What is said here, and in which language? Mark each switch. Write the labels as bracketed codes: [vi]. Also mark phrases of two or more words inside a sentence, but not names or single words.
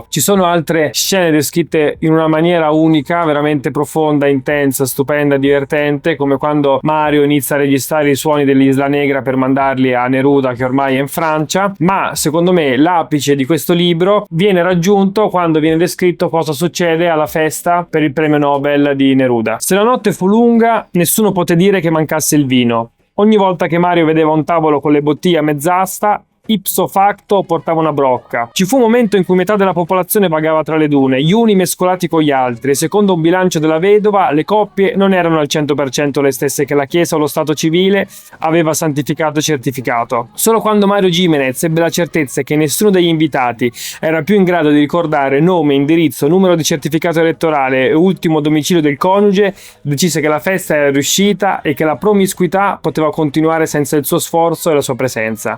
[it] Ci sono altre scene descritte in una maniera unica, veramente profonda, intensa, stupenda, divertente, come quando Mario inizia a registrare i suoni dell'Isla Negra per mandarli a Neruda, che ormai è in Francia. Ma secondo me l'apice di questo libro viene raggiunto quando viene descritto cosa succede alla festa per il premio Nobel di Neruda. Se la notte fu lunga, nessuno poté dire che mancasse il vino. Ogni volta che Mario vedeva un tavolo con le bottiglie a mezz'asta, [la] ipso facto [it] portava una brocca. Ci fu un momento in cui metà della popolazione vagava tra le dune, gli uni mescolati con gli altri, e secondo un bilancio della vedova le coppie non erano al 100% le stesse che la Chiesa o lo Stato civile aveva santificato e certificato. Solo quando Mario Gimenez ebbe la certezza che nessuno degli invitati era più in grado di ricordare nome, indirizzo, numero di certificato elettorale e ultimo domicilio del coniuge, decise che la festa era riuscita e che la promiscuità poteva continuare senza il suo sforzo e la sua presenza.